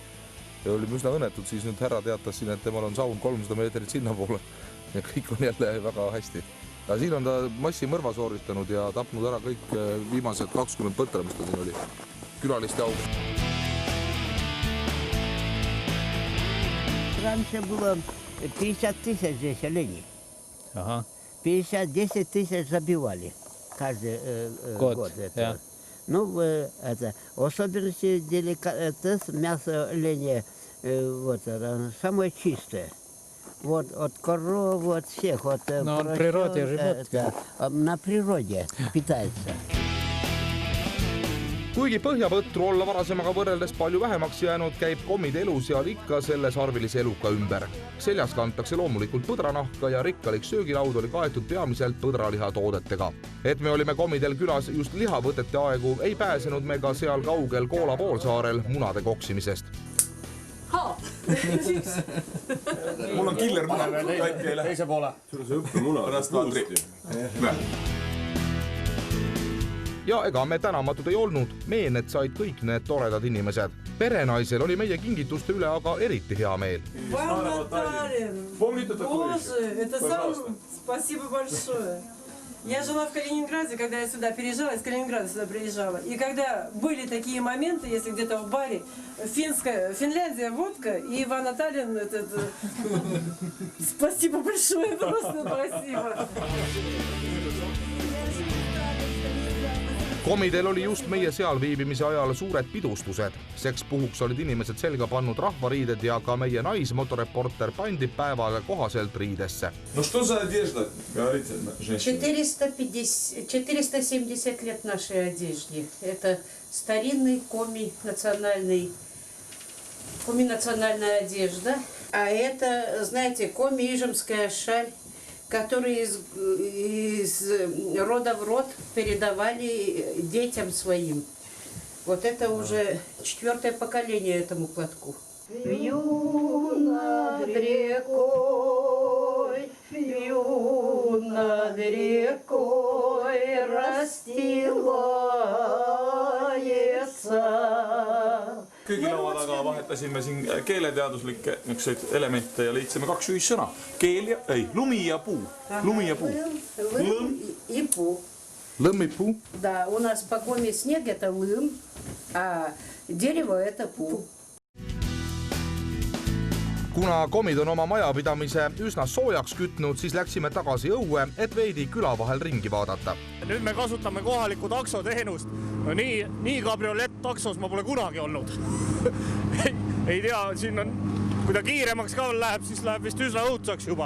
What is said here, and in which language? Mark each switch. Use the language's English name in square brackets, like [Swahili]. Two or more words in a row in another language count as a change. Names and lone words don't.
[Estonian] Ja olime üsna õnnetud, siis nüüd härra teatas siin, et temal on saun 300 meetrit sinna poole ja kõik on jälle väga hästi. Ja siin on ta massimõrva sooritanud ja tapnud ära kõik viimased 20 põtra, mis ta siin oli. Külaliste auga. [Russian] раньше было 50 тысяч здесь оленей. Ага. 50-10 тысяч забивали каждый год. Это. Ну, это, особенности деликатес, мясо оленя, вот, самое чистое. Вот от коров, от всех. От, но он в природе живет. На природе питается. [Estonian] Kuigi põhjapõtru olla varasemaga võrreldes palju vähemaks jäänud, käib kommide elu seal ikka selle sarvilise eluka ümber. Seljas kantakse loomulikult põdranahka ja rikkalik söögilaud oli kaetud peamiselt põdraliha toodetega. Et me olime kommidel külas just lihavõtete aegu, ei pääsenud me ka seal kaugel Koola poolsaarel munade koksimisest. Mul on killer muna teise poole. Sul on see õppemuna. Pärast Andri. Ja ega me tänamatud ei olnud, meened said kõik need toredad inimesed. Perenaisel oli meie kingituste üle aga eriti hea meel. [Russian] Я жила в Калининграде, когда я сюда переезжала, из Калининграда сюда приезжала. И когда были такие моменты, если где-то в баре, Финляндия, водка, и Иван Наталин, спасибо большое, просто спасибо. [Estonian] Komidel oli just meie seal viibimise ajal suured pidustused. Seks puhuks olid inimesed selga pannud rahvariided ja ka meie naismotoreporter pandi päevale kohaselt riidesse. [Russian] No что за одежда? Говорите, женщина. 470 лет нашей одежде. Это старинный коми-национальная одежда. А это, знаете, коми-ижемская шаль, которые из рода в род передавали детям своим. Вот это уже 4-е поколение этому платку. Вью над рекой расстилается. [Estonian] Kõigi laua taga vahetasime siin keeleteaduslikke elemente ja leidsime 2 ühissõna. Keel ja, lumi ja puu. Lumi ja puu. [Komi] Лым и пу. Лым и пу? [Russian] Да, у нас по коме снег это лым, а дерево это пу. [Estonian] Kuna komid on oma majapidamise üsna soojaks kütnud, siis läksime tagasi õue, et veidi küla vahel ringi vaadata. Nüüd me kasutame kohalikku taksoteenust. No nii kabriolett taksos ma pole kunagi olnud. Ei tea, siin on, kui ta kiiremaks ka läheb, siis läheb vist üsna õudsaks juba.